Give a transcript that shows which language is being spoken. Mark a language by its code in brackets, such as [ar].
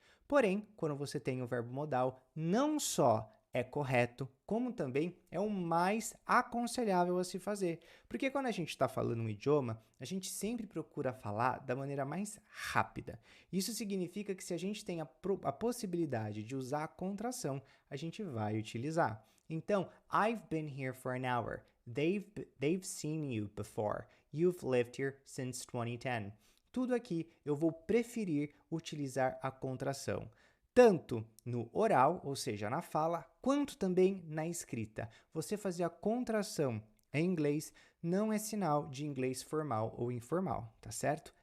[pt] Porém, quando você tem o verbo modal, não só é correto, como também é o mais aconselhável a se fazer. Porque quando a gente está falando um idioma, a gente sempre procura falar da maneira mais rápida. Isso significa que se a gente tem a possibilidade de usar a contração, a gente vai utilizar. Então, [en] I've been here for an hour. They've seen you before. You've lived here since 2010. [pt] Tudo aqui eu vou preferir utilizar a contração, tanto no oral, ou seja, na fala, quanto também na escrita. Você fazer a contração em inglês não é sinal de inglês formal ou informal, tá certo?